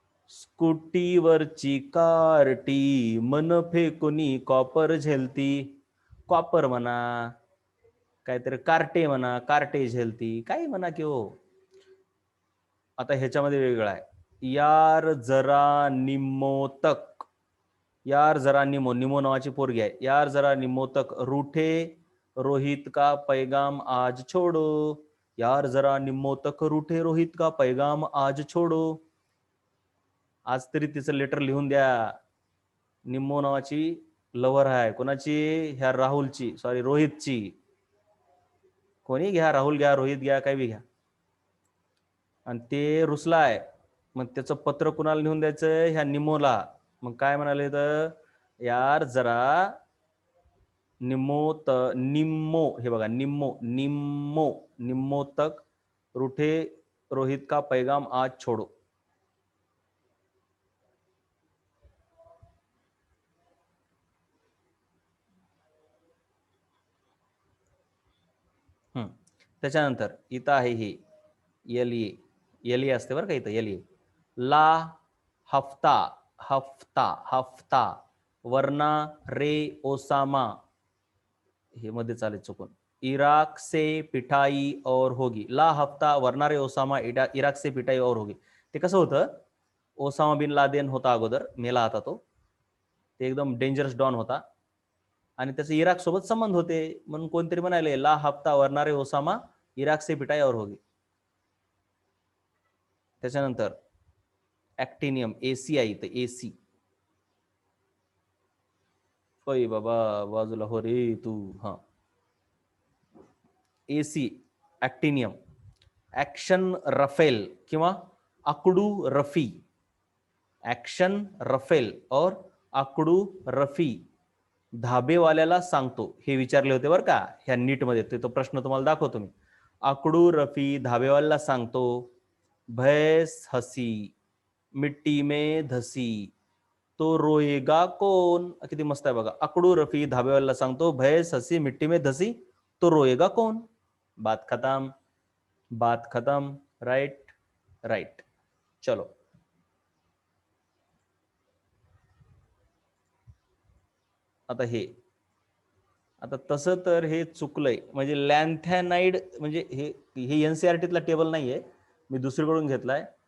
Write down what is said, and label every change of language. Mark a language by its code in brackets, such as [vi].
[mr] स्कूटीवरची Carti मन फेकोनी copper झेलती. Copper म्हणा, काहीतरी कार्टे म्हणा, कार्टे झेलती, काही म्हणा की हो. आता ह्याच्यामध्ये वेगळं आहे. [hi] यार जरा निम्मो तक, [mr] यार जरा निमो, निमो नावाची पोरगी आहे. [hi] यार जरा निम्मो तक रूठे रोहित का पैगाम आज छोडो. यार जरा निम्मो तक रूठे रोहित का पैगाम आज छोडो. [mr] आज तरी तिचं लेटर लिहून द्या. निम्मो नावाची लव्हर आहे. कोणाची? ह्या राहुलची, सॉरी रोहितची. कोणी घ्या, राहुल घ्या, रोहित घ्या, काही बी घ्या. आणि ते रुसला आहे, मग त्याचं पत्र कुणाला लिहून द्यायचं? ह्या निम्मोला. मग काय म्हणाले तर, यार जरा निम्मो निम्मो, हे बघा, निम्मो, निम्मो, [hi] निम्मो तक रूठे रोहित का पैगाम आज छोडो. [mr] त्याच्यानंतर इथं आहे हे एलिये, एलिये असते बरं का इथं, एलिये. [hi] ला हफ्ता, हफ्ता, हफ्ता वरना रे ओसामा, [mr] हे मध्ये चालेल चुकून. [hi] इराक से पिटाई और होगी. ला हफ्ता वरना रे ओसामा इराक से पिटाई और होगी. [mr] ते कसं होतं, ओसामा बिन लादेन होता अगोदर, मेला आता तो. ते एकदम डेंजरस डॉन होता आणि त्याचे इराक सोबत संबंध होते, म्हणून कोणतरी म्हणाले [hi] ला हफ्ता वरनारे ओसामा इराक से पिटाई और होगी. [mr] त्याच्यानंतर ऍक्टिनियम, एसी आहे इथं, एसी. होय बाबा, बाजूला हो रे तू. हा, एसी ऍक्टिनियम. ऍक्शन रफेल किंवा आकडू रफी. ऍक्शन रफेल और आकडू रफी धाबेवाल्याला सांगतो. हे विचारले होते बरं का ह्या नीट मध्ये, तो प्रश्न तुम्हाला दाखवतो मी. आकडू रफी धाबेवाल्याला सांगतो, [hi] भैंस हसी मिट्टी में धसी तो रोएगा कौन. [mr] किती मस्त आहे बघा. आकडू रफी धाबेवाल्याला सांगतो, [hi] भैंस हसी मिट्टी में धसी तो रोएगा कौन. बात खत्म, बात खत्म. Right, right. [mr] चलो, आता हे, आता तसं तर हे चुकलंय. म्हणजे लॅन्थॅनाइड, म्हणजे हे एनसीआरटीतला टेबल नाहीये, मी दुसरीकडून घेतलाय.